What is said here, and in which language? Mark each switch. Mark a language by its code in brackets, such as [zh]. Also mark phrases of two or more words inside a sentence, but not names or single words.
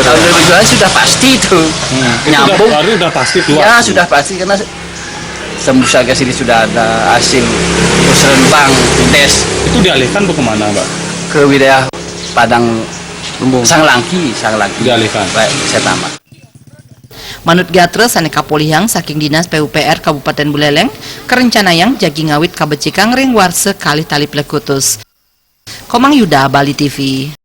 [id] Tahun 2012 sudah pasti itu nyambung. Baru udah pasti keluar. Ya sudah pasti karena tembus ke sini sudah ada hasil musrenbang tes. Itu dialihkan ke kemana Pak? Ke wilayah Padang Sanglangki dialihkan. Baik, saya tambah. [ban] Manut gatre sane kapolihang saking Dinas PUPR Kabupaten Buleleng kerencanayang jagi ngawit kabecikang ring warse kali tali plekutus. [id] Komang Yuda, Bali TV.